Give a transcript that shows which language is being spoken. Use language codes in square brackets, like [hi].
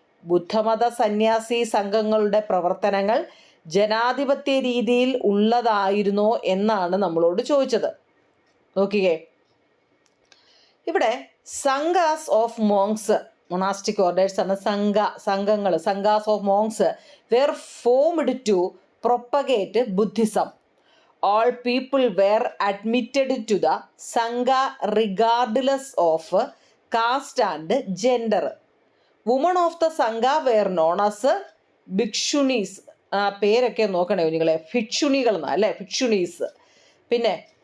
[ml] ബുദ്ധമത സന്യാസി സംഘങ്ങളുടെ പ്രവർത്തനങ്ങൾ ജനാധിപത്യ രീതിയിൽ ഉള്ളതായിരുന്നോ എന്നാണ് നമ്മളോട് ചോദിച്ചത്. നോക്കിക്കേ, ഇവിടെ [en] Sanghas of monks, monastic orders [ml] ആണ് സംഘങ്ങൾ, [en] Sanghas of monks were formed to propagate Buddhism. All people were admitted to the Sangha regardless of caste and gender. Women of the Sangha were known as [ml] ബിക്ഷുണീസ്. പേരൊക്കെ നോക്കണേ കുഞ്ഞുങ്ങളെ, ഭിക്ഷുണികൾ എന്നാ അല്ലേ, ഭിക്ഷുണീസ്. പിന്നെ